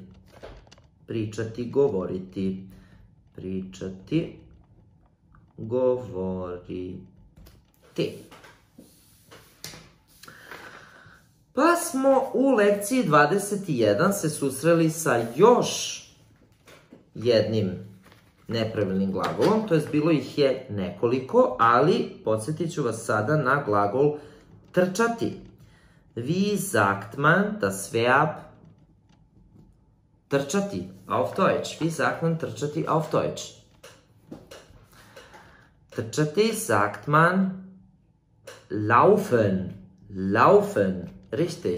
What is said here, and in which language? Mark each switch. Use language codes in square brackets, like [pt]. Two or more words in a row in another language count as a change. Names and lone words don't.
[sr] Pričati, govoriti. Pričati, govoriti. Pa smo u lekciji 21 se susreli sa još jednim nepravilnim glagolom, to jest bilo ih je nekoliko, ali podsjetit ću vas sada na glagol trčati. [de] Wie sagt man das Verb trčati auf Deutsch? Wie sagt man trčati auf Deutsch? Trčati sagt man laufen. Laufen. Richtig.